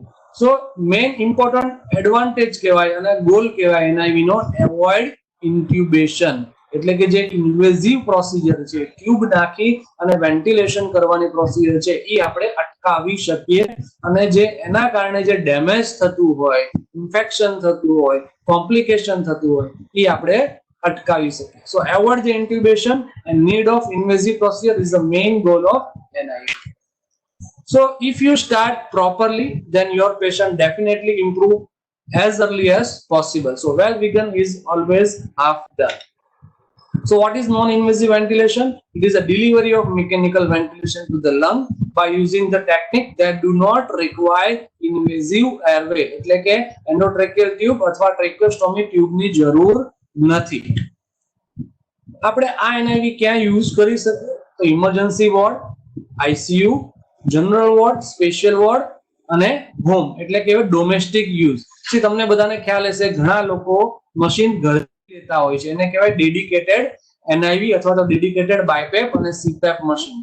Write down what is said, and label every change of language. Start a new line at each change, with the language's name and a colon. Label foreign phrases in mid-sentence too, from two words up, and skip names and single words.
English: so main important advantage
Gujarati: કહેવાય અને ગોલ કહેવાય NIV નો
English: avoid intubation,
Gujarati: એટલે કે જે ઇન્વેઝિવ પ્રોસિજર છે, ટ્યુબ નાખી અને વેન્ટિલેશન કરવાની પ્રોસિજર છે એ આપણે અટકાવી શકીએ અને જે એના કારણે જે ડેમેજ થતું હોય, ઇન્ફેક્શન થતું હોય, કોમ્પ્લિકેશન થતું હોય એ આપણે અટકાવી શકીએ.
English: so avoid the intubation and need of invasive procedure is the main goal of NIV. So if you start properly, then your patient definitely improve as early as possible. So well begun is always half done. So what is non-invasive ventilation? It is a delivery of mechanical ventilation to the lung by using the technique that do not require invasive airway.
Gujarati: એટલે કે
English: endotracheal tube
Gujarati: અથવા
English: tracheostomy tube
Gujarati: ની જરૂર નથી. આપણે આ NIV ક્યાં યુઝ કરી શકીએ? તો
English: emergency ward,
Gujarati: ICU,
English: general ward, special ward
Gujarati: અને હોમ, એટલે કે
English: domestic use.
Gujarati: જે તમને બધાને ખ્યાલ હશે ઘણા લોકો મશીન ઘરે લેતા હોય છે, એને કહેવાય
English: dedicated NIV
Gujarati: અથવા તો
English: dedicated BiPAP
Gujarati: અને
English: CPAP machine.